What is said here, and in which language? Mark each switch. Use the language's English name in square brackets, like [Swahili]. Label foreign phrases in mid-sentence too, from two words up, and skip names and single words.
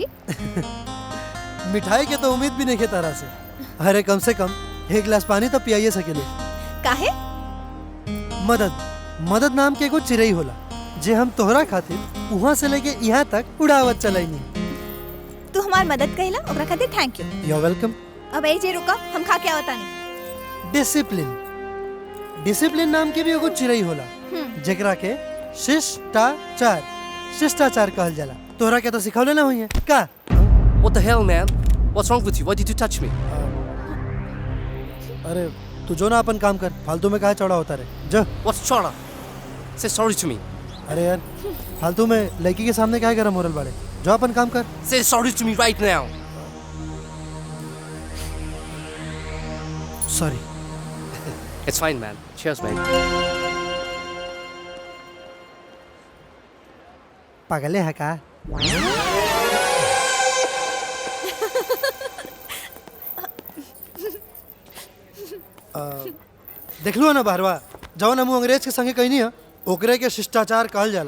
[Bhojpuri] मिठाई के तो उम्मीद भी नहीं के तारा से। अरे कम से कम एक गिलास पानी तो पियाइए सकेले। काहे? मदद नाम के कुछ चिरई होला जे हम तोहरा खातिर वहाँ से लेके यहाँ तक उड़ावत चलाइनी। तू हमार मदद कइला ओकरा खातिर [English] thank you. you are welcome. [Bhojpuri] अब ए जे रुका, हम खा के आवता नहीं। डिसिप्लिन नाम के भी एगो चिरई होला जेकरा के शिष्टाचार कहल जाला। तोहरा के तो सिखौले ना हुई है का? [English] What the hell, man? What's wrong with you? Why did you touch me? [Bhojpuri] अरे तू जो ना अपन काम कर, फालतू में काहे चौड़ा होता रहे। जो [English] What's chora? Say sorry to me. [Bhojpuri] अरे यार फालतू में लड़की के सामने काहे गरम हो रहा बाड़े? जो अपन काम कर। [English] Say sorry to me right now. Sorry. It's fine, man. Cheers, man. [Bhojpuri] पागले है का? देख लो ना बाहरवा, जवन हम अंग्रेज के संगे कहीं नहीं है, ओकरे के शिष्टाचार कहल जाला।